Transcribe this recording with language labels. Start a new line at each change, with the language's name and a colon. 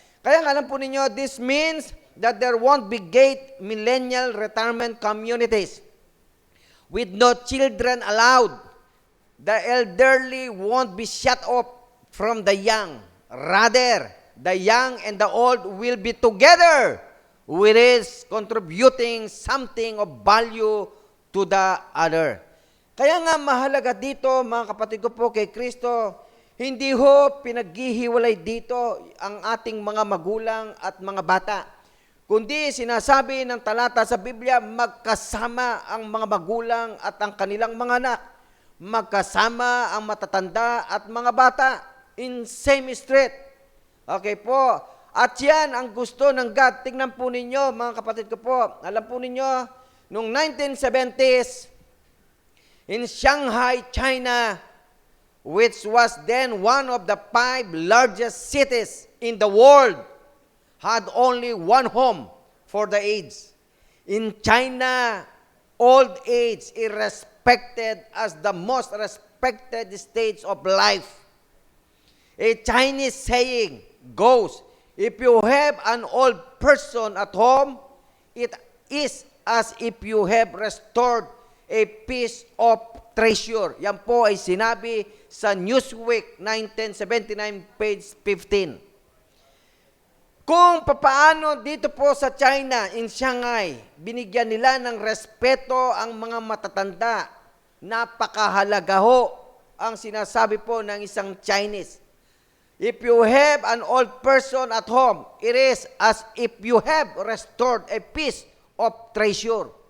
Filipino: Kaya alam po ninyo,
English: this means that there won't be gate millennial retirement communities with no children allowed. The elderly won't be shut off from the young. Rather, the young and the old will be together, which is contributing something of value to the other.
Filipino: Kaya nga mahalaga dito, mga kapatid ko po kay Kristo, hindi ho pinaghihiwalay dito ang ating mga magulang at mga bata. Kundi sinasabi ng talata sa Biblia, magkasama ang mga magulang at ang kanilang mga anak. Magkasama ang matatanda at mga bata
English: in same street.
Filipino: Okay po. At yan ang gusto ng God. Tingnan po ninyo, mga kapatid ko po. Alam po ninyo, noong
English: 1970s, in Shanghai, China, which was then one of the 5 largest cities in the world, had only one home for the aged. In China, old age is respected as the most respected stage of life. A Chinese saying goes, if you have an old person at home, it is as if you have restored a piece of treasure.
Filipino: Yan po ay sinabi sa Newsweek 1979, page 15. Kung papaano dito po sa China, in Shanghai, binigyan nila ng respeto ang mga matatanda. Napakahalaga ho ang sinasabi po ng isang Chinese.
English: If you have an old person at home, it is as if you have restored a piece of treasure.